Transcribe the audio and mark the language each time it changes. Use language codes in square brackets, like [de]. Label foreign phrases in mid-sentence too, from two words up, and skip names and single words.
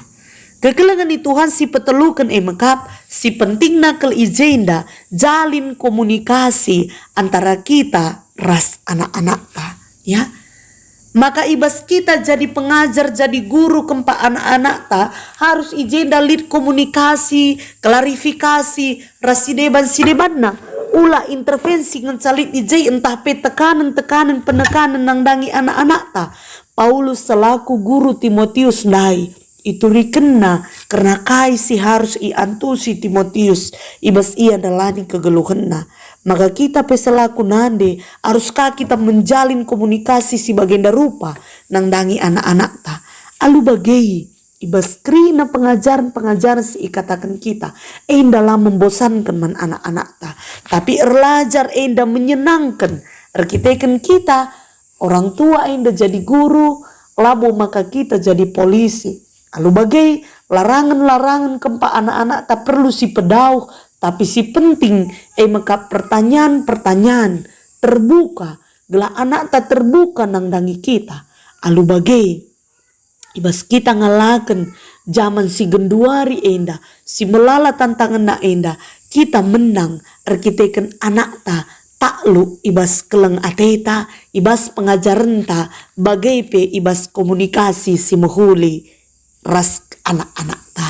[btx] Kekelengan ni Tuhan si petelukan mekap si pentingna kel ijenda jalin komunikasi antara kita ras anak-anak ta. Ya. Maka ibas kita jadi pengajar jadi guru kempa anak-anak ta harus ijenda lead [id] komunikasi klarifikasi [btx] rasideban sidebanna. Ulah intervensi ngecalit ijai entah pe tekanan penekanan nang dangi anak-anak ta. Paulus selaku guru Timotius dai itu rikena karena kai si harus iantusi Timotius ibas ia dalani kegeluhenna. Maka kita pe selaku nande haruskah kita [id] menjalin komunikasi [btx] si bagenda rupa nang dangi anak-anak ta. Alu bagai ibas krina pengajaran si ikatakan kita [id] dalam membosankan [btx] man anak-anak ta tapi erlajar menyenangkan erkitekan kita orang tua jadi guru labo maka kita jadi polisi alu bagai larangan-larangan kempa anak-anak tak perlu si pedauh tapi si penting maka [id] pertanyaan-pertanyaan terbuka [btx] gelah anak tak terbuka nang dangi kita alu bagai ibas kita ngalakan zaman si genduari si melala tantangan na kita menang erkitekan anak ta taklu ibas keleng ateta, ibas pengajaran ta, bagai pe ibas komunikasi si muhuli ras anak-anak ta.